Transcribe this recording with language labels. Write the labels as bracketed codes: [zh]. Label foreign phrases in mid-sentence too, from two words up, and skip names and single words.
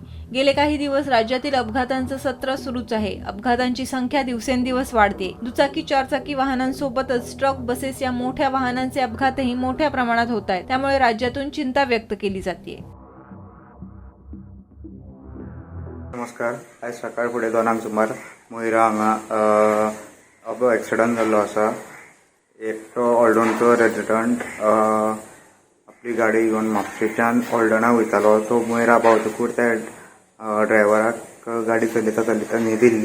[mr] गेले काही दिवस राज्यातील अपघातांचं सत्र सुरूच आहे. अपघातांची संख्या दिवसेंदिवस वाढते. दुचाकी, चारचाकी वाहनांसोबतच ट्रक, बसेस या मोठ्या वाहनांचे अपघातही मोठ्या प्रमाणात होत आहेत. त्यामुळे राज्यातून चिंता व्यक्त केली जाते. [kok] नमस्कार. आज सकाळी फुडें 2 सुमार मोयरा हांगा एक्सिडंट जाल्लो आसा. एकटो ऑल्डोनचो रेजिडंट आपली गाडी घेवन म्हापशेच्यान ऑल्डोना वयतालो. तो मोयरा पावतकूच त्या ड्रायव्हराक गाडी चलयता न्हीद दिल्ली.